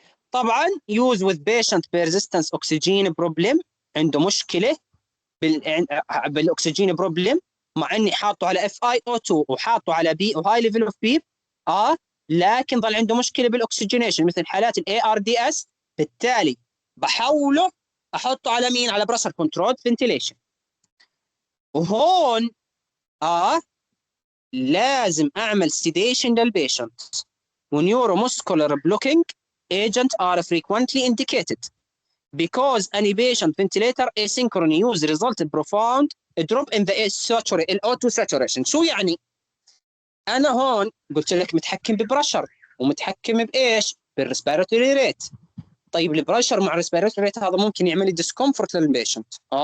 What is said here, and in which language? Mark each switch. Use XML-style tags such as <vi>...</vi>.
<ar>طبعا</ar> <en>use with patient persistence oxygen problem,</en> <ar>عنده مشكله بالاكسجين بروبلم، مع اني حاطه على اف اي او 2 وحاطه على بي وهاي ليفل اوف بي، لكن ظل عنده مشكله بالاكسجينيشن مثل حالات الاي ار دي اس. بالتالي بحوله احطه على مين؟ على بريشر كنترول فنتيليشن. وهون لازم اعمل سيديشن للبيشنت.</ar> <en>ونيورومسكولار blocking agent are frequently indicated because any patient ventilator asynchrony use result in profound drop in the O2 saturation.</en> <ar>شو يعني؟ انا هون قلت لك متحكم ببرشر ومتحكم بايش؟ بالريسبيراتوري ريت. طيب البرشر مع الريسبيراتوري ريت هذا ممكن يعمل لي ديسكومفورت للبيشنت.</ar>